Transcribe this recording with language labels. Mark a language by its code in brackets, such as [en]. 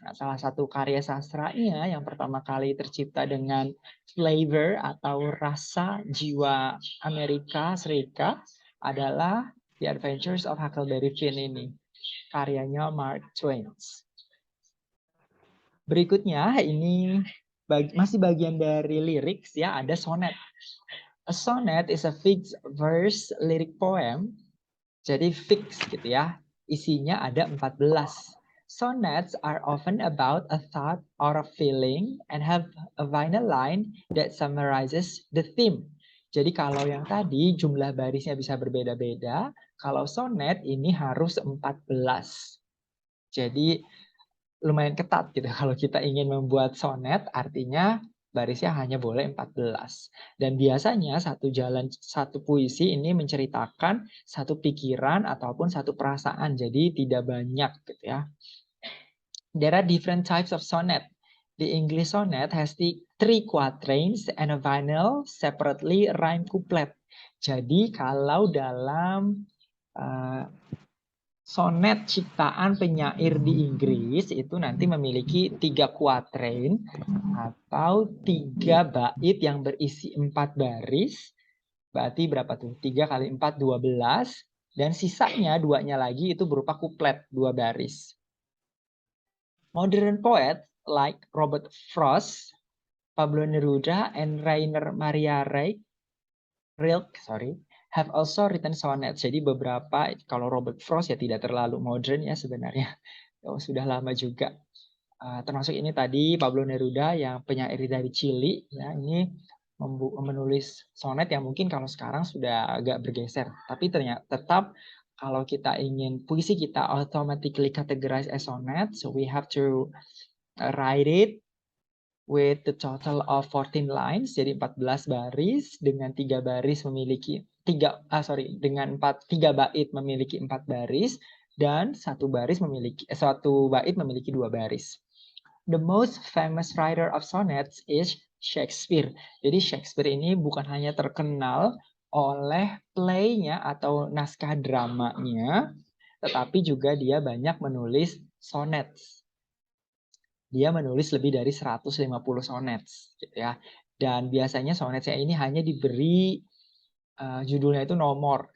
[id] Nah, salah satu karya sastranya yang pertama kali tercipta dengan flavor atau rasa jiwa Amerika Serikat adalah The Adventures of Huckleberry Finn ini, karyanya Mark Twain. Berikutnya ini masih bagian dari lyrics ya, ada sonnet. [en] A sonnet is a fixed verse lyric poem. [id] Jadi fix gitu ya. Isinya ada 14. [en] Sonnets are often about a thought or a feeling and have a final line that summarizes the theme. [id] Jadi kalau yang tadi jumlah barisnya bisa berbeda-beda, kalau sonnet ini harus 14. Jadi lumayan ketat gitu. Kalau kita ingin membuat sonnet, artinya barisnya hanya boleh 14. Dan biasanya satu puisi ini menceritakan satu pikiran ataupun satu perasaan. Jadi tidak banyak gitu ya. [en] There are different types of sonnet. The English sonnet has three quatrains and a final separately rhyme couplet. [id] Jadi kalau dalam sonet ciptaan penyair di Inggris itu nanti memiliki 3 kuatrain atau 3 bait yang berisi 4 baris. Berarti berapa tuh? 3 kali 4, 12. Dan sisanya 2-nya lagi itu berupa kuplet, 2 baris. [en] Modern poets like Robert Frost, Pablo Neruda, and Rainer Maria Rilke, have also written sonnets. [id] Jadi beberapa, kalau Robert Frost ya tidak terlalu modern ya sebenarnya. Oh, sudah lama juga. Termasuk ini tadi Pablo Neruda yang penyair dari Chili. Ya, ini menulis sonet yang mungkin kalau sekarang sudah agak bergeser. Tapi ternyata tetap kalau kita ingin puisi kita [en] automatically categorize as sonnet, so we have to write it with the total of 14 lines, [id] jadi 14 baris dengan 3 baris memiliki 3 bait memiliki 4 baris dan satu bait memiliki 2 baris. [en] The most famous writer of sonnets is Shakespeare. [id] Jadi Shakespeare ini bukan hanya terkenal oleh play-nya atau naskah dramanya, tetapi juga dia banyak menulis sonnets. Dia menulis lebih dari 150 sonnets gitu ya. Dan biasanya sonnetsnya ini hanya diberi judulnya itu nomor.